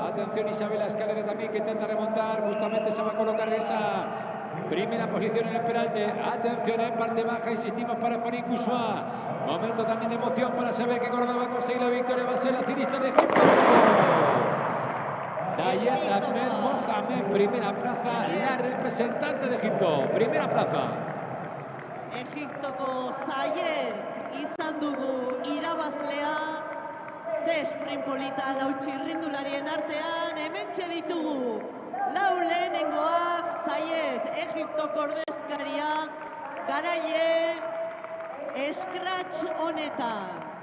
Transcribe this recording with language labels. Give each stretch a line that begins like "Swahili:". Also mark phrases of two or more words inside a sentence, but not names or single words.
Spanish: Atención Isabela Escalera también que intenta remontar, justamente se va a colocar esa primera posición en el peralte. Atención en parte baja, insistimos para Fanny Kusua. Momento también de emoción para saber que Córdoba va a conseguir la victoria, va a ser la cirista de Egipto. Dayet Ahmed Mohamed, primera plaza, la representante de Egipto, primera plaza.
Basque: Egiptoko Zayed izan dugu irabazlea, ze sprint polita lau txirrindularien artean, hementxe ditugu lau lehenengoak, Zayed Egiptoko ordezkaria, garaile scratch honetan.